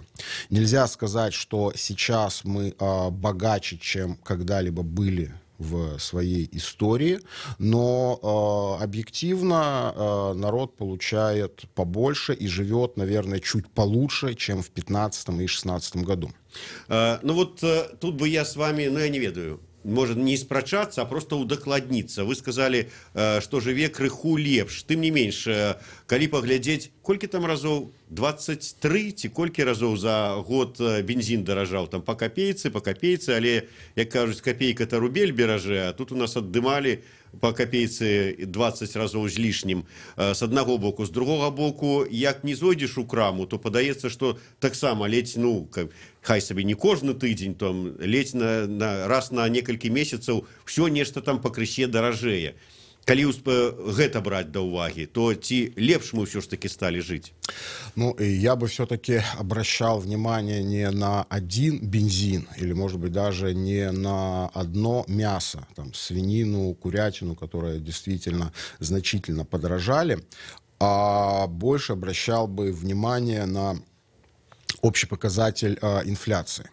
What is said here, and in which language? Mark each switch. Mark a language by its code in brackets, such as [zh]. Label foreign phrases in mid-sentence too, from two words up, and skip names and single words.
[ru] Нельзя сказать, что сейчас мы богаче, чем когда-либо были в своей истории, но объективно народ получает побольше и живет, наверное, чуть получше, чем в 2015 и 2016 году. Ну вот тут бы я с вами, ну я [be] не ведаю, [ru] может [be] не спрачацца, [ru] а просто удакладніцца. Вы сказали, [be] што жыве крыху лепш. Тым не менш, калі паглядзець, колькі там разоў, 23 ці колькі разоў за год бензин даражаў, там по копейцы, але, як кажуць, копейка-то рубель беражэ, а тут у нас аддымалі по копейцы 20 разоў з лішнім. С аднаго боку, з другога боку, як не зойдзеш у краму, то падаецца, што таксама ледзь, ну, хай сабе не кожны тыдзень, там ледзь раз на некалькі месяцаў ўсё нешта там пакрысе даражэе. Калі гэта браць да ўвагі, то ці лепш мы ўсё ж таки сталі жыць? [ru] Ну, я бы все-таки обращал внимание не на один бензин, или, может быть, даже не на одно мясо, там, свинину, курятину, которые действительно значительно подорожали, а больше обращал бы внимание на общий показатель инфляции.